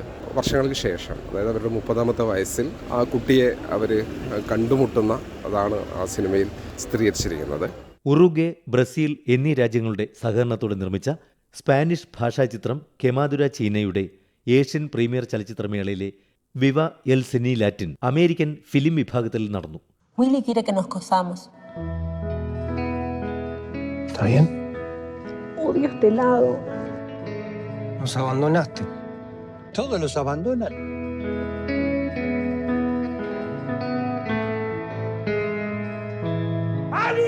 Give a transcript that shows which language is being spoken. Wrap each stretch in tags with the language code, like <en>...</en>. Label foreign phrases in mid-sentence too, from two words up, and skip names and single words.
<ml>വർഷങ്ങൾക്ക് ശേഷം, അതായത് അവരുടെ 30ാമത്തെ വയസ്സിൽ ആ കുട്ടിയെ അവർ കണ്ടുമുട്ടുന്ന അതാണ് ആ സിനിമയിൽ ചിത്രീകരിച്ചിരിക്കുന്നത്. ഉറുഗ്വേ, ബ്രസീൽ എന്നീ രാജ്യങ്ങളുടെ സഹകരണത്തോടെ നിർമ്മിച്ച സ്പാനിഷ് ഭാഷാ ചിത്രം കെമാദുര ചീനയുടെ</ml> <en>Asian premiere</en> <ml>ചലച്ചിത്രമേളയിലെ വിവ എൽ സിനി</ml> <en>Latin American film</en> <ml>വിഭാഗത്തിൽ നടന്നു.</ml> <es>Willy quiere que nos cosamos. ¿Está bien? Odio este lado. Nos abandonaste. Todos los abandonan. ¡Ali!</es>